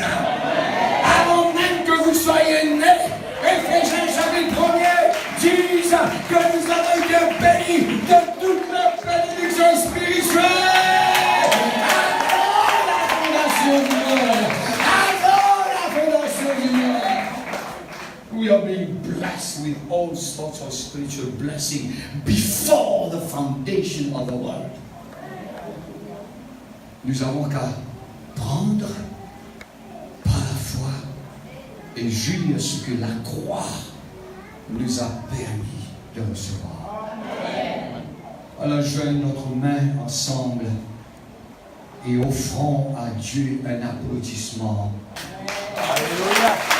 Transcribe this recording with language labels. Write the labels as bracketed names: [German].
[French] Amen. Avant même que vous soyez nés. Éphésiens chapitre 1er disent que nous avons été bénis de toute la bénédiction spirituelle. Avant la fondation du monde. Avant la fondation du monde. [English] We are being blessed with all sorts of spiritual blessing before the foundation of the world. [French] Nous avons qu'à prendre par la foi et jouir ce que la croix nous a permis de recevoir. Amen. Alors joignons notre main ensemble et offrons à Dieu un applaudissement. Alléluia.